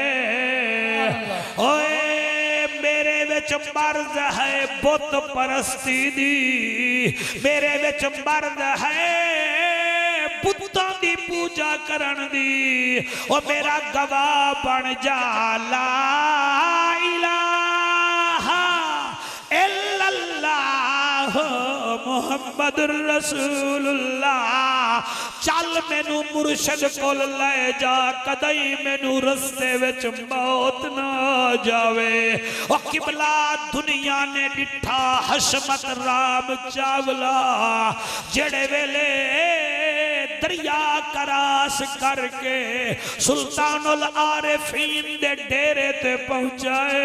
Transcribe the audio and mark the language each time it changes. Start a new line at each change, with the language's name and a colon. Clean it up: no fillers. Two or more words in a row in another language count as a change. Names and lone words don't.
Punjabi: اوئے میرے وچ مرض ہے بت پرستی دی، میرے وچ مرض ہے بتاں دی پوجا کرن دی. او میرا گواہ بن جا
Arabic: لا إله إلا الله محمد رسول الله
Punjabi: چل مینوں مرشد کول لے جا کدئی مینوں رستے وچ موت نہ جاوے. او قبلہ دنیا نے ڈٹھا حشمت رام چاولہ جیڑے ویلے دریا کراس کرکے سلطان العارفین دے ڈیرے تے پہنچائے.